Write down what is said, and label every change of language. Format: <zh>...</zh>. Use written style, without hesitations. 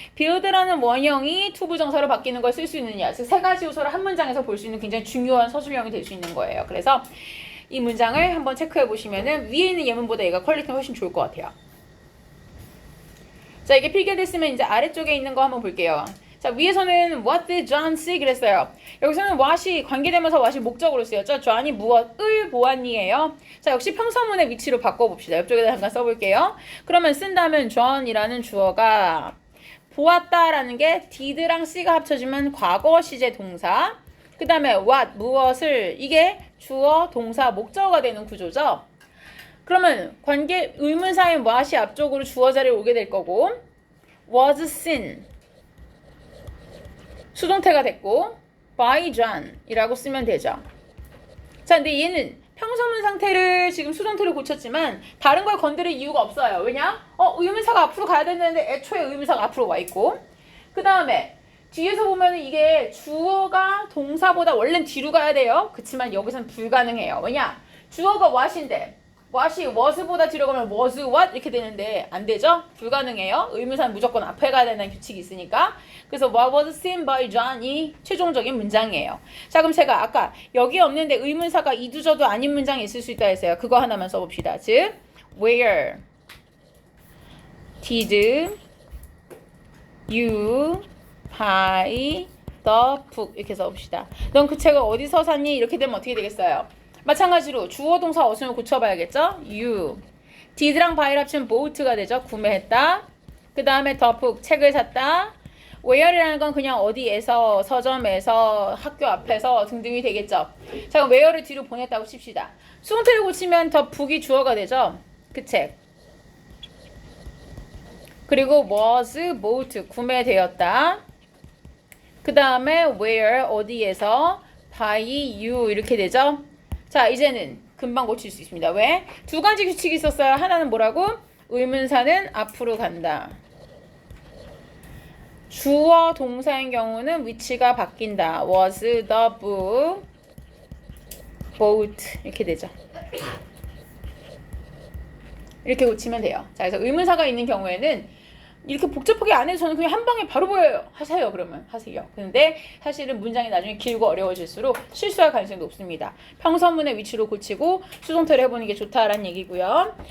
<ko>build라는 원형이 투부정사로 바뀌는 걸 쓸 수 있느냐? 즉 세 가지 요소를 한 문장에서 볼 수 있는 굉장히 중요한 서술형이 될 수 있는 거예요. 그래서 이 문장을 한번 체크해 보시면은 위에 있는 예문보다 얘가 퀄리티가 훨씬 좋을 것 같아요. 자, 이게 필기됐으면 이제 아래쪽에 있는 거 한번 볼게요.</ko> <en>자,</en> <ko>위에서는</ko> <en>what did John see</en> <ko>그랬어요. 여기서는 what이 관계되면서 what이 목적으로 쓰였죠. John이 무엇을 보았니예요. 자, 역시 평서문의 위치로 바꿔봅시다. 옆쪽에다 잠깐 써볼게요. 그러면 쓴다면 John이라는 주어가 보았다라는 게 did랑 c가 합쳐지면 과거 시제 동사. 그 다음에 what 무엇을 이게 주어 동사 목적어가 되는 구조죠. 그러면 관계 의문사인 what이 앞쪽으로 주어 자리에 오게 될 거고</ko> <en>was seen</en> <ko>수동태가 됐고</ko> <en>by John</en> <ko>이라고 쓰면 되죠. 자, 근데 얘는 평서문 상태를 지금 수동태로 고쳤지만 다른 걸 건드릴 이유가 없어요. 왜냐? 의문사가 앞으로 가야 되는데 애초에 의문사가 앞으로 와 있고 그 다음에 뒤에서 보면 이게 주어가 동사보다 원래는 뒤로 가야 돼요. 그치만 여기서는 불가능해요. 왜냐? 주어가 what인데 what이 was보다 뒤로 가면</ko> <en>was what</en> <ko>이렇게 되는데 안 되죠? 불가능해요. 의문사는 무조건 앞에 가야 되는 규칙이 있으니까. 그래서</ko> <en>what was seen by John이</en> <ko>최종적인 문장이에요. 자, 그럼 제가 아까 여기 없는데 의문사가 이두저도 아닌 문장이 있을 수 있다 했어요. 그거 하나만 써봅시다.</ko> <en>즉 where did you buy the book</en> <ko>이렇게 써봅시다. 넌 그 책을 어디서 샀니? 이렇게 되면 어떻게 되겠어요? 마찬가지로 주어 동사 어순을 고쳐봐야겠죠? you. did랑 buy를 합치면 bought가 되죠? 구매했다. 그 다음에</ko> <en>the book,</en> <ko>책을 샀다. where이라는 건 그냥 어디에서, 서점에서, 학교 앞에서 등등이 되겠죠? 자, 그럼 where를 뒤로 보냈다고 칩시다. 수동태를 고치면</ko> <en>the book</en> <ko>이 주어가 되죠? 그 책. 그리고</ko> <en>was bought,</en> <ko>구매되었다. 그 다음에 where, 어디에서,</ko> <en>by you</en> <ko>이렇게 되죠? 자, 이제는 금방 고칠 수 있습니다. 왜? 두 가지 규칙이 있었어요. 하나는 뭐라고? 의문사는 앞으로 간다. 주어 동사인 경우는 위치가 바뀐다.</ko> <en>was the book bought</en> <ko>이렇게 되죠. 이렇게 고치면 돼요. 자, 그래서 의문사가 있는 경우에는 이렇게 복잡하게 안 해도 저는 그냥 한 방에 바로 보여요. 하세요. 그러면 하세요. 근데 사실은 문장이 나중에 길고 어려워질수록 실수할 가능성이 높습니다. 평서문의 위치로 고치고 수동태를 해보는 게 좋다라는 얘기고요.</ko>